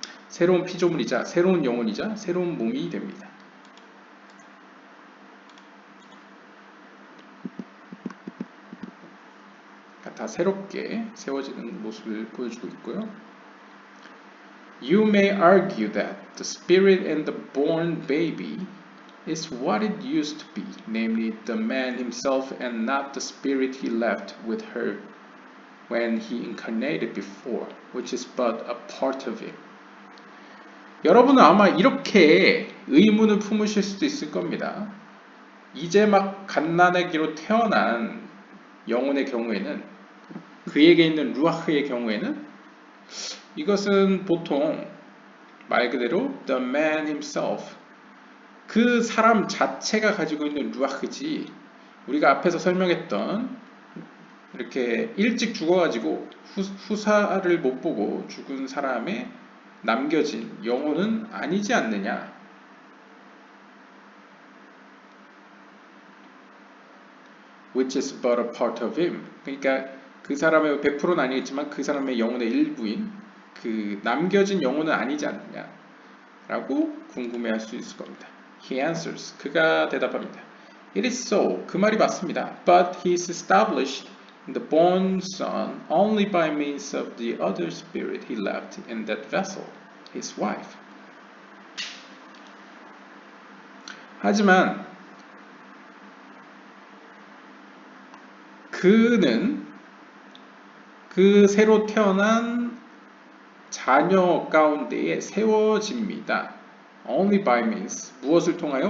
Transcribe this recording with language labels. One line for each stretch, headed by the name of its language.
Korean: 새로운 피조물이자 새로운 영혼이자 새로운 몸이 됩니다. 다 새롭게 세워지는 모습을 보여주고 있고요.
English: You may argue that the spirit in the born baby is what it used to be, namely the man himself and not the spirit he left with her when he incarnated before, which is but a part of him.
Korean: 여러분은 아마 이렇게 의문을 품으실 수도 있을 겁니다. 이제 막 갓난아기로 태어난 영혼의 경우에는, 그에게 있는 루아흐의 경우에는 이것은 보통 말 그대로
English: the man himself,
Korean: 그 사람 자체가 가지고 있는 루아흐지, 우리가 앞에서 설명했던 이렇게 일찍 죽어가지고 후사를 못 보고 죽은 사람의 남겨진 영혼은 아니지 않느냐.
English: Which is but a part of him.
Korean: 그러니까 그 사람의 100%는 아니겠지만 그 사람의 영혼의 일부인 그 남겨진 영혼은 아니지 않느냐 라고 궁금해할 수 있을 겁니다.
English: He answers.
Korean: 그가 대답합니다.
English: It is so.
Korean: 그 말이 맞습니다.
English: But he is established in the born son only by means of the other spirit he left in that vessel, his wife.
Korean: 하지만 그는 그 새로 태어난 자녀 가운데에 세워집니다.
English: Only by means.
Korean: 무엇을 통하여?